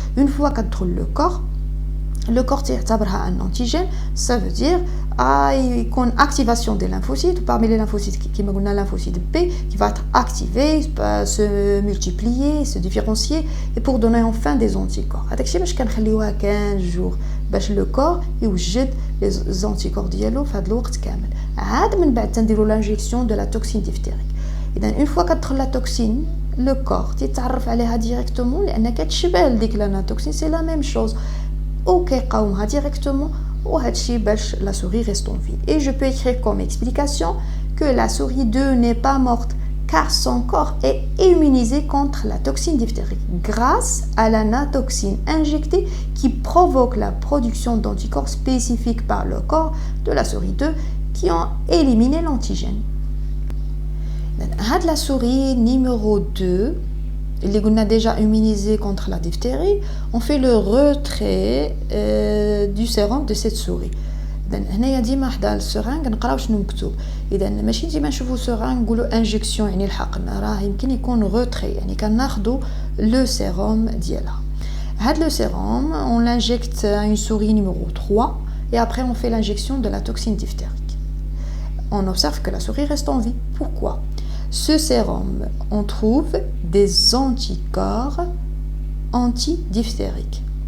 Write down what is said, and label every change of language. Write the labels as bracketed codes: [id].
[fr] Une fois qu'entre le corps [ar] تعتبرها [fr] un antigène, ça veut dire il y a une activation des lymphocytes. Parmi les lymphocytes, qui m'a dit lymphocyte B, qui va être activé, se multiplier, se différencier, et pour donner enfin des anticorps. [ar] هذاك الشيء باش كنخليوها 15 jours باش le corps يوجد [fr] les anticorps [ar] ديالو في هذا الوقت كامل. عاد من بعد تنديروا [fr] l'injection de la toxine diphtérique. [ar] إذا une fois كتدخل la toxine, le corps تيتعرف عليها directement لأن كتشبه لديك l'anatoxine, [fr] c'est la même chose. [ar] وكيقاومها directement وهادشي باش [fr] la souris reste en vie. Et je peux écrire comme explication que la souris 2 n'est pas morte car son corps est immunisé contre la toxine diphtérique grâce à l'anatoxine injectée qui provoque la production d'anticorps spécifiques par le corps de la souris 2 qui ont éliminé l'antigène. La souris numéro 2, [ar] اللي قلنا [fr] déjà immunisé contre la diphtérie, on fait le retrait du sérum de cette souris. [ar] إذا هنايا ديما حدا السرنج نقراو شنو مكتوب. إذا ماشي ديما نشوفوا سرنج نقولوا انجكسيون يعني الحقن، راه يمكن يكون retrait يعني كناخذوا لو سيروم ديالها. هاد لو سيروم [fr] on l'injecte à une souris numéro 3 et après on fait l'injection de la toxine diphtérique. On observe que la souris reste en vie. Pourquoi? Ce sérum, on trouve des anticorps anti-diphtériques.